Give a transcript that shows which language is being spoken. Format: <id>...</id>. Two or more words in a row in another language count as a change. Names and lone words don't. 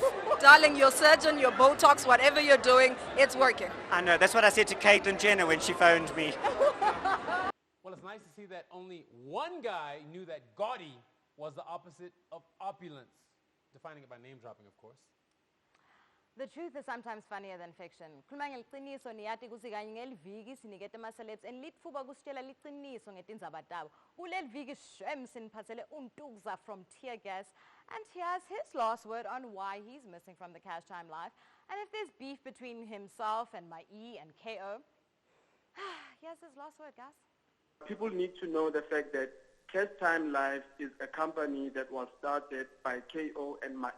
<en>Darling, your surgeon, your Botox, whatever you're doing, it's working. I know. That's what I said to Caitlyn Jenner when she phoned me. Well, it's nice to see that only one guy knew that gaudy was the opposite of opulence. Defining it by name dropping, of course. The truth is sometimes funnier than fiction.</en> <ss>Khuluma ngeliqiniso niyathi kuthi kanye ngeliviki sinikete ama-celebs and litfuba kusitshela liqiniso ngetindzaba tabo. Kuleli viki shem siniphathele uNtukza</ss> <en>from Tear Gas, and here's his last word on why he's missing from the Cash Time Live. And if there's beef between himself and Mai and KO, here's his last word, guys. People need to know the fact that Cash Time Live is a company that was started by KO and Mai.</en>